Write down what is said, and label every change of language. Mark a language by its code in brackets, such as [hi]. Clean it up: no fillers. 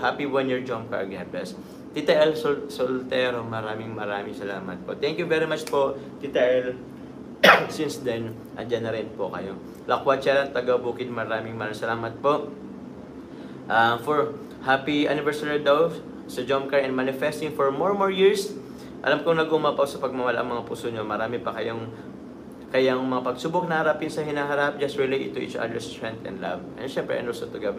[en] Happy 1-year jump car, God bless. Tita El Soltero, [tl] maraming salamat po. [en] Thank you very much po, Tita El. Since then, [tl] andyan na rin po kayo. Lakwatsa, taga Bukid, maraming salamat po. [en] For happy anniversary daw sa jump car and manifesting for more years. [tl] Alam kong nagumapaw sa pagmamahal ang mga puso nyo. Marami pa kayang mga pagsubok na harapin sa hinaharap. [en] Just relate to each other's strength and love. And syempre, and also to God.